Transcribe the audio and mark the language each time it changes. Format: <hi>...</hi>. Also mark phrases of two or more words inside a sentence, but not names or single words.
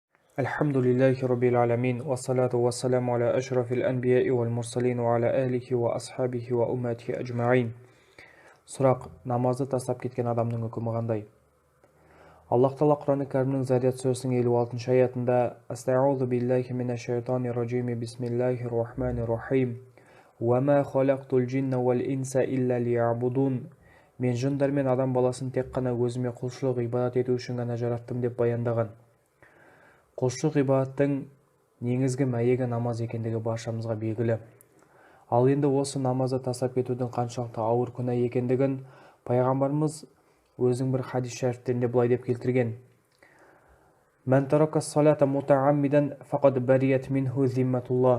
<ar>الحمد لله رب العالمين والصلاة والسلام على أشرف الأنبياء والمرسلين وعلى آله وأصحابه وأمته أجمعين.</ar> <kk>Сұрақ: намазды тастап кеткен адамның үкімі қандай? Аллах Тағала Құран Кәрімнің Зарият сүресінің 56 аятында:</kk> <ar>أستعيذ بالله من الشيطان الرجيم بسم الله الرحمن الرحيم وما خلقت الجن والإنس إلا ليعبدون.</ar> <kk>Мен жындар мен адам баласын тек қана өзіме құлшылық ибадат ету үшін ғана жараттым деп баяндаған. Құлшылық ибадаттың негізгі мәйегі намаз екендігі баршамызға белгілі. Ал енді осы намазды тастап кетудің қаншалықты ауыр күнә екендігін пайғамбарымыз өзінің бір хадис шәрифтерінде былай деп келтірген:</kk> <ar>من ترك الصلاة متعمدا فقد برئت منه ذمة الله.</ar>